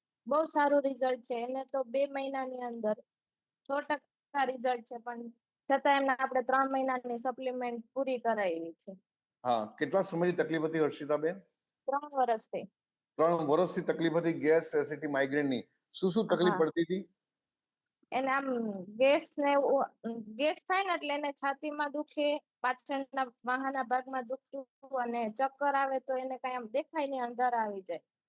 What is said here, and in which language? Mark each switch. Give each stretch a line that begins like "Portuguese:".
Gujarati: બહુ સારું રિઝલ્ટ છે એને તો 2 મહિનાની અંદર 6% રિઝલ્ટ છે, પણ છતાં એમને આપણે 3 મહિનાની સપ્લિમેન્ટ પૂરી કરાવી છે.
Hindi: हाँ, कितना समय की तकलीफ थी हर्षिताबेन?
Gujarati: 3 વર્ષથી. 3 વર્ષથી તકલીફ હતી ગેસ એસિડિટી માઇગ્રેન ની। શું તકલીફ હા, પડતી હતી? એને આમ ગેસ થાય ને એટલે એને છાતીમાં દુખે, પાછળના વાહાના ભાગમાં દુખતું, અને ચક્કર આવે તો એને કઈ આમ દેખાય નહીં, અંધાર આવી જાય,